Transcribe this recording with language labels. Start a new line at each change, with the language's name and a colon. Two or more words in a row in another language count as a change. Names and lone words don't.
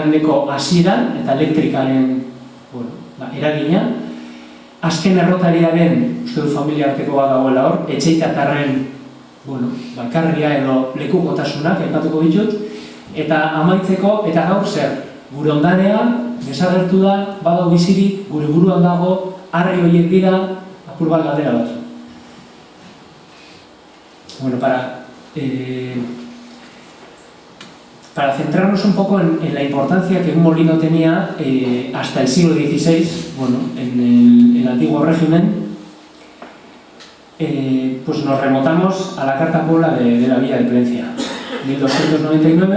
Basque: mendeko hasieran eta elektrikaren eragina, azken errotariaren, uste du familia arteko bat dagoela hor, etxeitatarren bakarria edo lekukotasunak aipatuko ditut, eta amaitzeko, eta gaur zer, gure ondarea, desagertu da, badago bizirik, gure buruan dago, arri horiek dira, apur bat galdera batzu.
Spanish: Para centrarnos un poco en la importancia que un molino tenía hasta el siglo XVI, en el antiguo régimen, pues nos remontamos a la Carta Puebla de la Villa de Plencia, 1299.